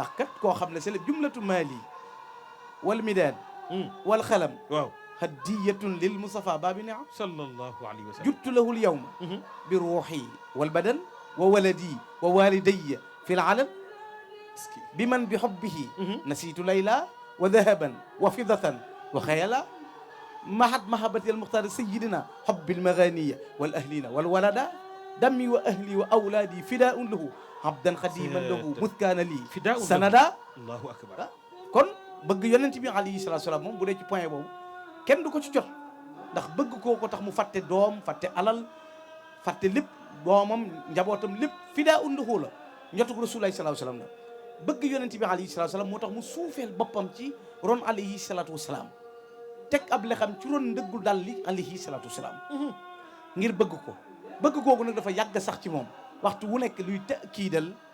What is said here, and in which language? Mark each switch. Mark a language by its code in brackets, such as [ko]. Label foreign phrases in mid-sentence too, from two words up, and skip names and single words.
[wo] ndax kat koo xam ne [fr] c'est la [ar] جملة مالي والمداد والقلم [wo] waaw. [ar] هدية للمصطفى بابي نعم صلى الله عليه وسلم. جدت له اليوم بالروح والبدن وولدي ووالدي في العلل بمن بحبه نسيت ليلى وذهبا وفضة وخيلا محت محبة المختار سيدنا حب المغاني والأهلين والولدا دمي وأهلي وأولادي فداء له أبدا خادما له مسكانا لي سندا. الله أكبر. [wo] kon bëgg yonent bi [ar] عليه الصلاة السلام [wo] moom bu dee ci point boobu kenn du ko ci jot ndax bëgg koo ko tax mu fàtte doom fàtte alal fàtte lépp doomam njabootam lépp [ar] فداء له [wo] la njotug [ar] رسول الله الصلاة السلام [wo] la bëgg yonent bi [ar] عليه الصلاة السلام [wo] moo tax mu suufeel boppam ci ron [ar] عليه الصلاة والسلام [wo] teg ab lexam ci ron ndëggul dal li [ar] عليه الصلاة والسلام [wo] ngir bëgg ko bëgg googu nag dafa yàgg sax ci moom waxtu wu nekk luy kiidal